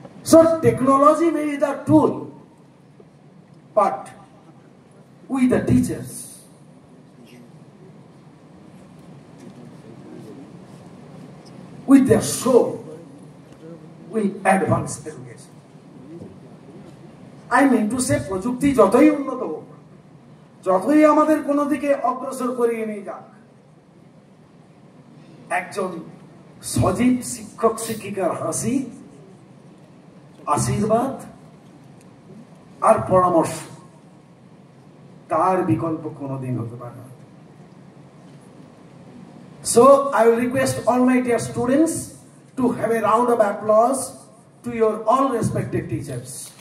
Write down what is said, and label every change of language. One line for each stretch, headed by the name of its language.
English: So technology may be the tool, but we the teachers, with their soul, will advance education. I mean to say,
Bangla: প্রযুক্তি যতই উন্নত হোক, যতই আমাদের কোন দিকে অগ্রসর করিয়ে নিয়ে যাক, একজন সজীব শিক্ষক শিক্ষিকার হাসি, আশীর্বাদ আর পরামর্শ, তার বিকল্প কোনদিন হতে পারে না।
English: So I will request all my dear students to have a round of applause to your all respected teachers.